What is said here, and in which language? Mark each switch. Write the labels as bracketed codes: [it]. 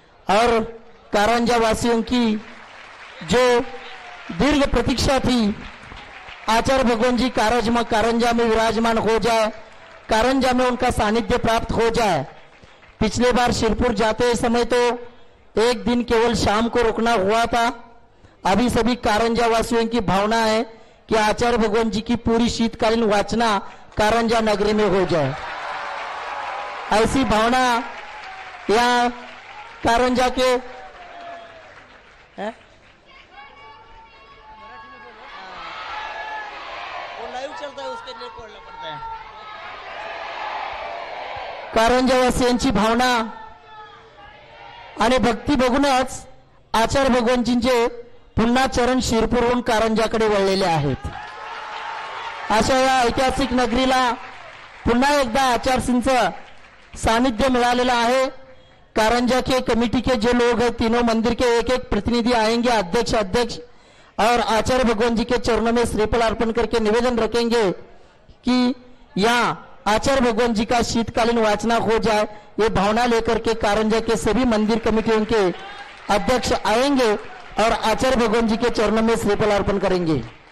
[hi] और कारंजा वासियों की जो दीर्घ प्रतीक्षा थी, आचार्य भगवान जी कारंजा में विराजमान हो जाए, कारंजा में उनका सानिध्य प्राप्त हो जाए। पिछले बार शिरपुर जाते समय तो एक दिन केवल शाम को रुकना हुआ था। अभी सभी कारंजा वासियों की भावना है कि आचार्य भगवान जी की पूरी शीतकालीन वाचना कारंजा नगरी में हो जाए। ऐसी भावना यहाँ कारंजा के [mr] कारंजावासियांची भावना आणि भक्ती बघूनच आचार्य भगवानजींचे पुन्हा चरण शिरपूरहून कारंजाकडे वळलेले आहेत। अशा या ऐतिहासिक नगरीला पुन्हा एकदा आचार्यसिंचं सानिध्य मिळालेलं आहे। [hi] कारंजा के कमेटी के जो लोग हैं, तीनों मंदिर के एक एक प्रतिनिधि आएंगे, अध्यक्ष और आचार्य भगवान जी के चरणों में श्रीफल अर्पण करके निवेदन रखेंगे कि यहाँ आचार्य भगवान जी का शीतकालीन वाचना हो जाए। ये भावना लेकर के कारंजा के सभी मंदिर कमेटियों के अध्यक्ष आएंगे और आचार्य भगवान जी के चरणों में श्रीफल अर्पण करेंगे।